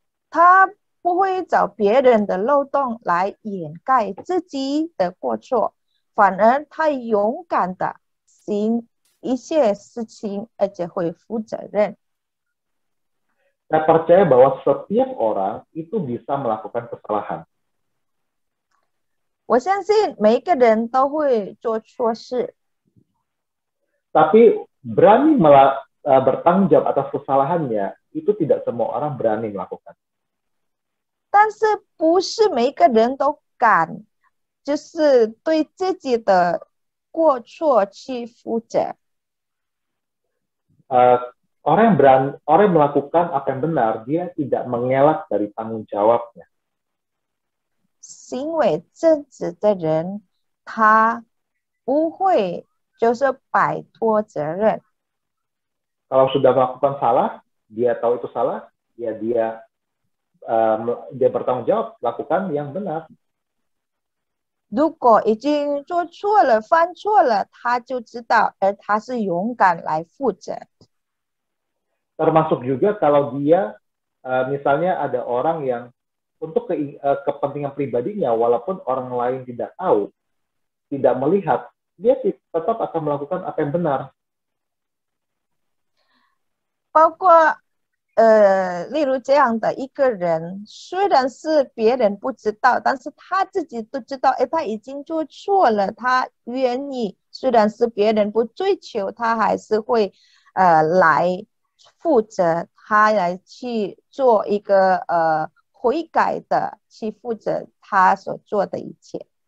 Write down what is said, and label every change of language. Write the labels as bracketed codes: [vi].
[zh] 他不会找别人的漏洞来掩盖自己的过错，反而他勇敢的行一切事情，而且会负责任。 [id] Saya percaya bahwa setiap orang itu bisa melakukan kesalahan. [zh] 我相信每一个人都会做错事， [id] Tapi berani bertanggung jawab atas kesalahannya, itu tidak semua orang berani melakukan. [zh] 但是不是每一个人都敢，就是对自己的过错去负责。 [id] Orang yang melakukan apa yang benar, dia tidak mengelak dari tanggung jawabnya. [zh] 行为正直的人，他不会就是摆脱责任。 [id] Kalau sudah melakukan salah, dia tahu itu salah, ya dia bertanggung jawab, lakukan yang benar. [zh] 如果已经做错了、犯错了，他就知道，而他是勇敢来负责。 [id] Termasuk juga kalau dia, misalnya ada orang yang untuk kepentingan pribadinya, walaupun orang lain tidak tahu, tidak melihat, dia tetap akan melakukan apa yang benar. [zh] 包括例如这样的一个人，虽然是别人不知道，但是他自己都知道，他已经做错了，他愿意，虽然是别人不追求，他还是会来负责，他来去做一个悔改的，去负责他所做的一切。